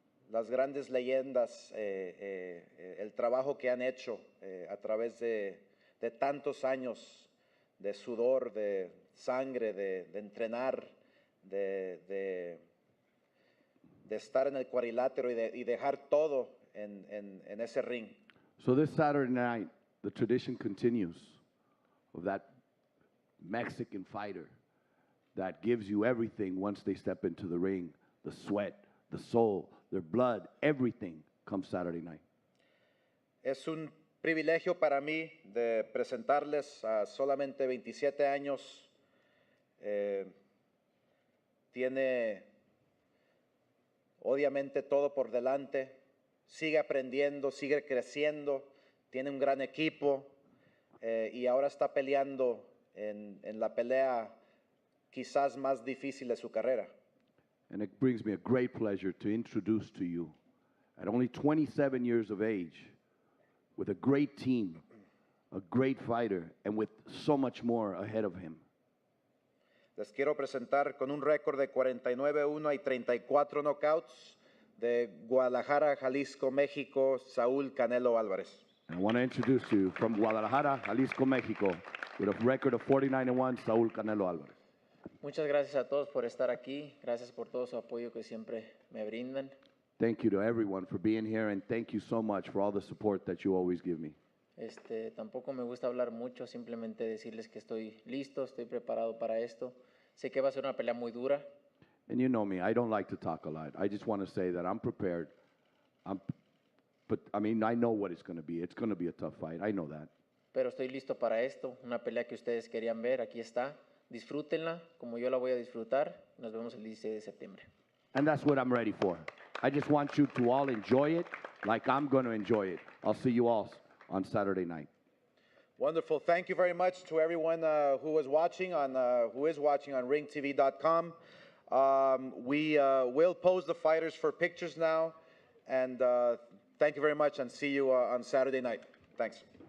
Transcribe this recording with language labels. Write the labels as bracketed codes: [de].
[es] las grandes leyendas, el trabajo que han hecho a través de tantos años de sudor, de sangre, de entrenar, de estar en el cuadrilátero y dejar todo en ese ring. [en] So this Saturday night, the tradition continues of that Mexican fighter that gives you everything once they step into the ring, the sweat, the soul, their blood, everything comes Saturday night. [es] Es un privilegio para mí de presentarles a solamente 27 años. Tiene obviamente todo por delante, sigue aprendiendo, sigue creciendo, tiene un gran equipo y ahora está peleando en la pelea quizás más difícil de su carrera. [en] And it brings me a great pleasure to introduce to you, at only 27 years of age, with a great team, a great fighter, and with so much more ahead of him. [es] Les quiero presentar con un récord de 49-1 y 34 knockouts de Guadalajara, Jalisco, México, Saúl Canelo Alverez. [en] I want to introduce you from Guadalajara, Jalisco, Mexico, with a record of 49-1, Saúl Canelo Alverez. [es] Muchas gracias a todos por estar aquí. Gracias por todo su apoyo que siempre me brindan. [en] Thank you to everyone for being here, and thank you so much for all the support that you always give me. [es] Tampoco me gusta hablar mucho, simplemente decirles que estoy listo, estoy preparado para esto. Sé que va a ser una pelea muy dura. [en] And you know me, I don't like to talk a lot. I just want to say that I'm prepared. But I mean, I know what it's going to be. It's going to be a tough fight. I know that. [es] Pero estoy listo para esto, una pelea que ustedes querían ver, aquí está. Disfrútenla como yo la voy a disfrutar. Nos vemos el 16 de septiembre. [en] And that's what I'm ready for. I just want you to all enjoy it like I'm going to enjoy it. I'll see you all on Saturday night. Wonderful. Thank you very much to everyone who is watching on ringtv.com. We will pose the fighters for pictures now. And thank you very much, and see you on Saturday night. Thanks.